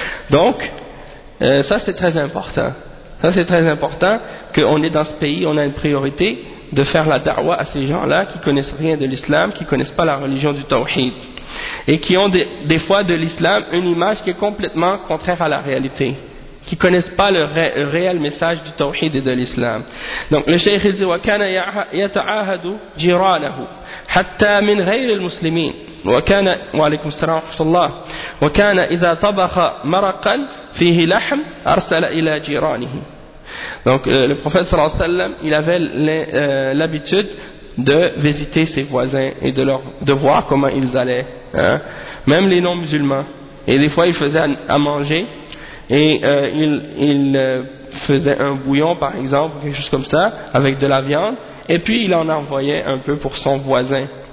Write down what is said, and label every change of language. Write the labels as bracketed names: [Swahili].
[French] Donc, ça c'est très important. Ça c'est très important qu'on est dans ce pays, on a une priorité de faire la da'wah à ces gens-là qui connaissent rien de l'islam, qui connaissent pas la religion du tawhid, et qui ont des fois de l'islam une image qui est complètement contraire à la réalité, qui connaissent pas le réel message du tawhid et de l'islam. Donc le cheikh il dit, [Arabic] وَكَانَ يَتَعَاهَدُ جِرَانَهُ حَتَّى مِنْ غَيْرِ الْمُسْلِمِينَ وَكَانَ وَعَلَيْكُمْ السَّلَامُ وَرَحْمَةُ اللَّهِ وَكَانَ إِذَا طَبَخَ مَرَقًا فِيهِ لَحْمٍ أَرْسَلَ إِلَى جِرَانِهِ. [French] Donc le prophète sallallahu alayhi wa sallam, il avait l'habitude de visiter ses voisins et de voir comment ils allaient, hein, même les non-musulmans. Et des fois il faisait à manger, et il faisait un bouillon par exemple, quelque chose comme ça, avec de la viande, et puis il en envoyait un peu pour son voisin.